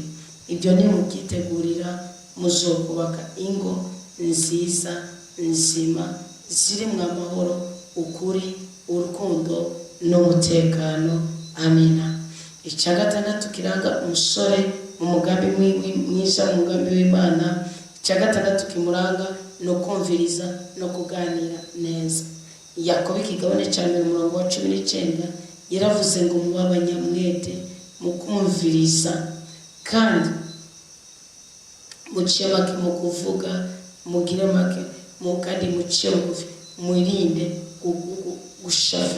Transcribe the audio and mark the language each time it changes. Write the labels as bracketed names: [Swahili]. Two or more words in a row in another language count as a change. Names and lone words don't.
[Rundi] Ibyo ni mubyitegurira muzokubaka ingo nziza nzima zirimo amahoro, ukuri, urukundo n'umutekano. Amina. Icya gatandatu kiranga umusore mu mugambi mwiza, mu mugambi w'Imana. Icya gatandatu kimuranga no kumviriza no kuganira neza. Yakobo ikigabane cya 19 yaravuze ngo muba abanyamwete mu kumviriza, kandi muciye make mu kuvuga, mugire make kandi muciye bugufi, mwirinde gushavura.